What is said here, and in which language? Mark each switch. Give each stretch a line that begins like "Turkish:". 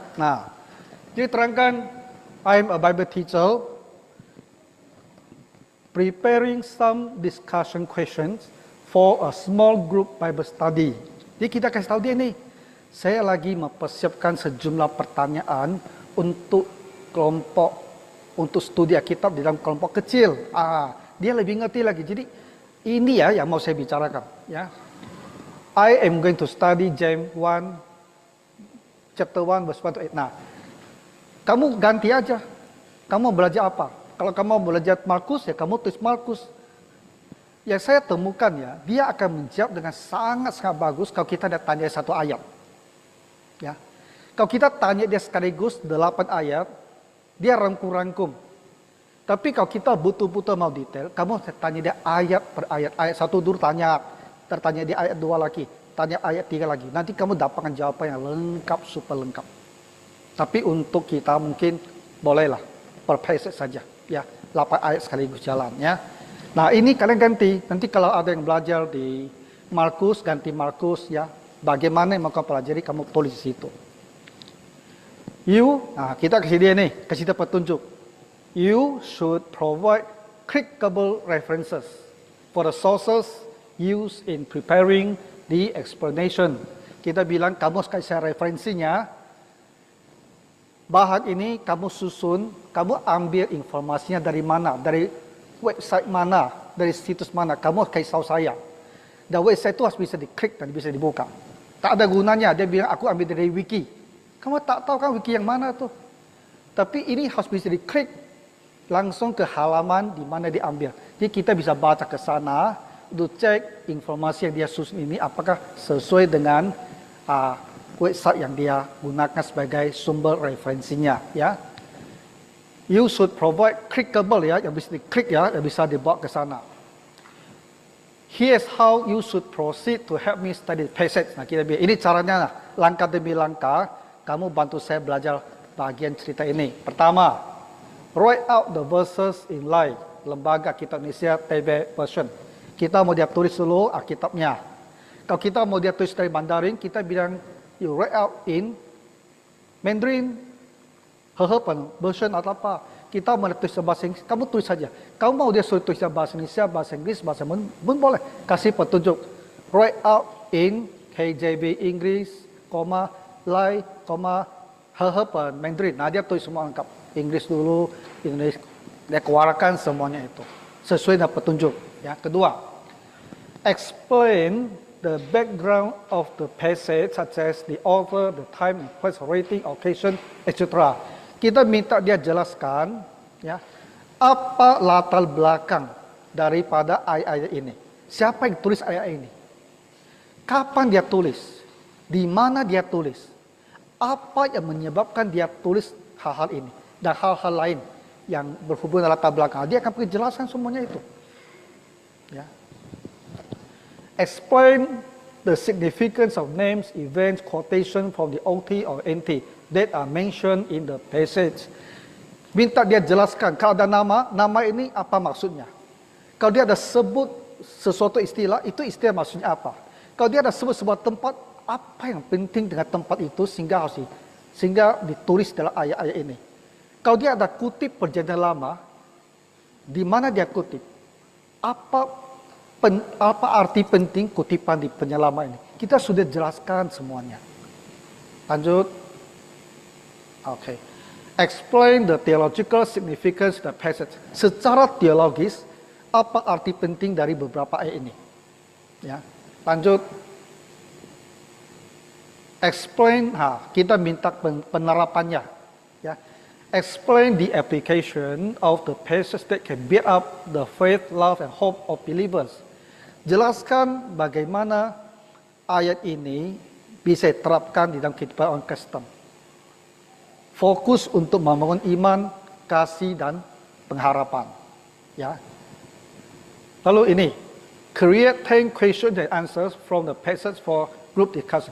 Indonesian: Nah, jadi terangkan,
English: I'm a Bible teacher, preparing some discussion questions for a small group Bible study.
Indonesian: Jadi kita kasih tahu dia nih, saya lagi mempersiapkan sejumlah pertanyaan untuk kelompok, untuk studi Alkitab di dalam kelompok kecil. Dia lebih ngerti lagi. Jadi Ini ya yang mau saya bicarakan.
English: Ya, I am going to study James 1, chapter 1, verse 1 to 8.
Indonesian: Nah, kamu ganti aja. Kamu belajar apa? Kalau kamu belajar Markus, ya kamu tulis Markus. Yang saya temukan ya, dia akan menjawab dengan sangat-sangat bagus kalau kita ada tanya satu ayat. Ya, kalau kita tanya dia sekaligus 8 ayat, dia rangkum-rangkum. Tapi kalau kita betul-betul mau detail, kamu tanya dia ayat per ayat. Ayat 1 dulu tanya, tertanya dia ayat 2 lagi, tanya ayat 3 lagi. Nanti kamu dapatkan jawaban yang lengkap, super lengkap. Tapi untuk kita mungkin bolehlah per passage saja. Ya, 8 ayat sekaligus jalan ya. Nah ini kalian ganti. Nanti kalau ada yang belajar di Markus, ganti Markus ya. Bagaimana yang mau kamu pelajari, kamu tulis di situ. Nah kita kasih dia nih, kasih dia petunjuk.
English: You should provide clickable references for the sources used in preparing the explanation.
Indonesian: Kita bilang kamu kasih referensinya. Bahan ini kamu susun, kamu ambil informasinya dari mana, dari website mana, dari situs mana, kamu kasih tahu saya. Dan website itu harus bisa diklik dan bisa dibuka. Tak ada gunanya, dia bilang aku ambil dari wiki. Kamu tak tahu kan wiki yang mana tuh. Tapi ini harus bisa diklik langsung ke halaman di mana diambil. Jadi kita bisa baca ke sana, untuk cek informasi yang dia susun ini apakah sesuai dengan website yang dia gunakan sebagai sumber referensinya. Ya.
English: You should provide clickable
Indonesian: ya, yang bisa diklik ya, yang bisa dibawa ke sana.
English: Here's how you should proceed to help me study passage.
Indonesian: Nah, kita bilang, ini caranya langkah demi langkah, kamu bantu saya belajar bagian cerita ini. Pertama,
English: write out the verses in line.
Indonesian: Lembaga Kitab Indonesia TB version. Kita mau dia tulis dulu Alkitabnya. Kalau kita mau dia tulis dari Mandarin, kita bilang
English: you write out in Mandarin,
Indonesian: Hehepan version atau apa. Kita mau tulis bahasa Inggris, kamu tulis saja. Kamu mau dia suruh tulis bahasa Indonesia, bahasa Inggris, bahasa pun boleh. Kasih petunjuk.
English: Write out in
Indonesian: KJV Inggris, Lai, Hehepan Mandarin. Nah dia tulis semua lengkap. Inggris dulu, Indonesia. Dia keluarkan semuanya itu. Sesuai dengan petunjuk. Ya. Kedua,
English: explain the background of the passage such as the author, the time, place, rating, occasion, etc.
Indonesian: Kita minta dia jelaskan ya, apa latar belakang daripada ayat-ayat ini. Siapa yang tulis ayat ini? Kapan dia tulis? Di mana dia tulis? Apa yang menyebabkan dia tulis hal-hal ini? Dan hal-hal lain yang berhubungan dengan latar belakang. Dia akan pergi jelaskan semuanya itu. Ya.
English: Explain the significance of names, events, quotation from the OT or NT that are mentioned in the passage.
Indonesian: Minta dia jelaskan, kalau ada nama ini apa maksudnya. Kalau dia ada sebut sesuatu istilah, itu istilah maksudnya apa. Kalau dia ada sebut sebuah tempat, apa yang penting dengan tempat itu sehingga ditulis dalam ayat-ayat ini. Kalau dia ada kutip perjanjian lama, di mana dia kutip? Apa arti penting kutipan di perjanjian lama ini? Kita sudah jelaskan semuanya. Lanjut. Okay.
English: Explain the theological significance of the passage.
Indonesian: Secara teologis, apa arti penting dari beberapa ayat ini? Ya. Lanjut.
English: Explain,
Indonesian: kita minta penerapannya. Ya.
English: Explain the application of the passage that can build up the faith, love, and hope of believers.
Indonesian: Jelaskan bagaimana ayat ini bisa diterapkan di dalam kehidupan orang Kristen. Fokus untuk membangun iman, kasih, dan pengharapan. Ya. Lalu ini,
English: create 10 questions and answers from the passage for group discussion.